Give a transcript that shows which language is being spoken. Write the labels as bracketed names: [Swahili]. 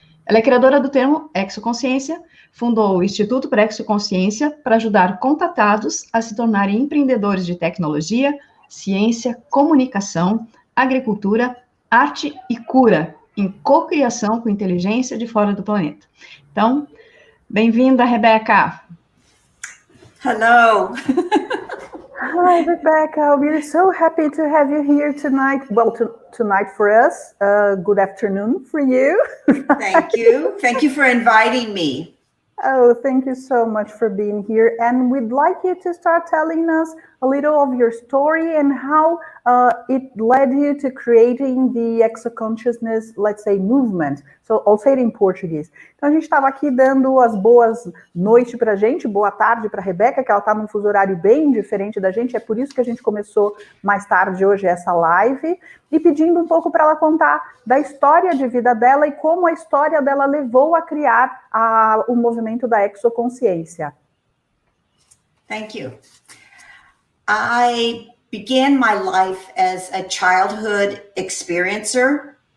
[Portuguese] Ela é criadora do termo exoconsciência, fundou o Instituto para Exoconsciência para ajudar contatados a se tornarem empreendedores de tecnologia, ciência, comunicação, agricultura, arte e cura, em cocriação com inteligência de fora do planeta. Então, bem-vinda, Rebecca. [English] Hello. Hi, Rebecca. We're so happy to have you here tonight. Well, tonight for us. Good afternoon for you. Thank you. Thank you for inviting me. Oh, thank you so much for being here. And we'd like you to start telling us a little of your story and how it led you to creating the exoconsciousness, let's say, movement. So I'll say it in Portuguese. [Portuguese] Então a gente estava aqui dando as boas noites para a gente, boa tarde para a Rebecca, que ela está num fuso horário bem diferente da gente, é por isso que a gente começou mais tarde hoje essa live, e pedindo um pouco para ela contar da história de vida dela e como a história dela levou a criar o movimento da exoconsciência. [English] Thank you. I began my life as a childhood experiencer.